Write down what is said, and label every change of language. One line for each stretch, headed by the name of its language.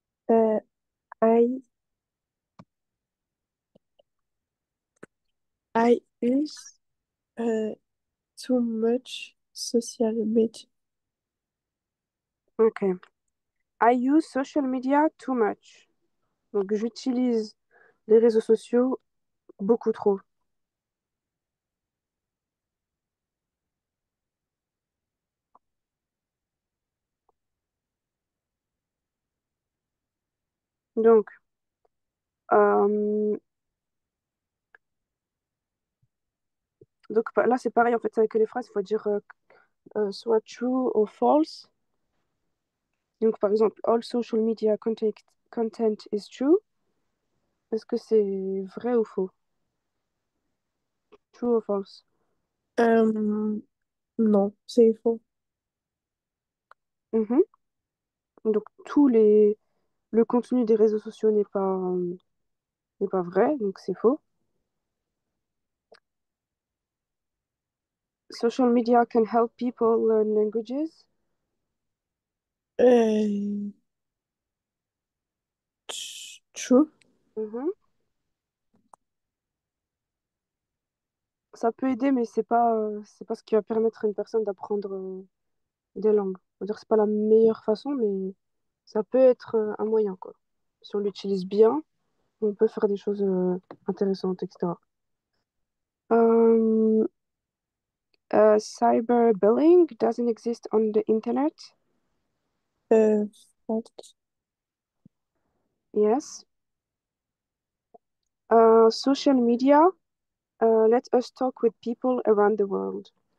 English: Euh, I, I use too much social media. Ok. I use social media too much.
French: Donc, j'utilise les réseaux sociaux beaucoup trop. Donc, euh, là, c'est pareil, en fait, avec les phrases, il faut dire soit true ou false. Donc, par exemple,
English: all social media content is true.
French: Est-ce que c'est vrai ou faux?
English: True
French: ou
English: false?
French: Euh, non, c'est faux. Mhm. Donc, le contenu des réseaux sociaux n'est pas vrai, donc c'est faux.
English: Social media can help people learn languages. Euh, true. Mhm.
French: Ça peut aider, mais c'est pas ce qui va permettre à une personne d'apprendre des langues. On va dire que c'est pas la meilleure façon, mais ça peut être un moyen, quoi. Si on l'utilise bien, on peut faire des choses intéressantes, etc. Euh,
English: Cyberbullying doesn't exist on the internet. Fact. Yes. Social media let us talk with people around the world.